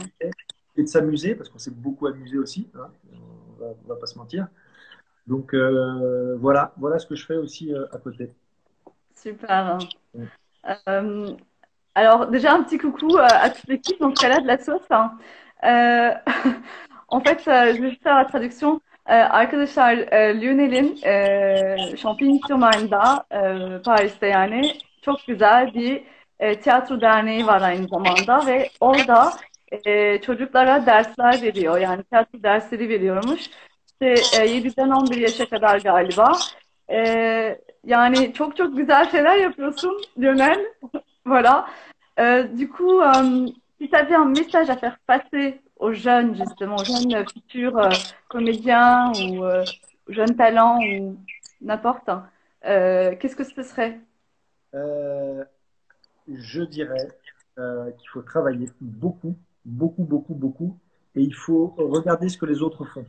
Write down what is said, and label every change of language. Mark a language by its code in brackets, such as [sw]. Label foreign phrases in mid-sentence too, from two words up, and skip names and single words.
[fr] s'exprimer et de s'amuser, parce qu'on s'est beaucoup amusé aussi, hein, on va pas se mentir. Donc voilà ce que je fais aussi à côté. Super. Euh, alors, déjà, un petit coucou à toute l'équipe, dans ce cas-là, de la sauce, hein. Euh, En fait, je vais faire la traduction. [tr] Arkadaşlar, Lionel'in Champigny sur Marne'da, Paris'te yani çok güzel bir tiyatro derneği var aynı zamanda ve orada çocuklara dersler veriyor. Yani tiyatro dersleri veriyormuş. İşte 7'den 11 yaşa kadar galiba. Yani çok çok güzel şeyler yapıyorsun Lionel. [fr] Voilà. Du coup, si tu avais un message à faire passer aux jeunes, justement, aux jeunes futurs comédiens ou jeunes talents ou n'importe, qu'est-ce que ce serait? Euh, je dirais qu'il faut travailler beaucoup, beaucoup, beaucoup, beaucoup, et il faut regarder ce que les autres font.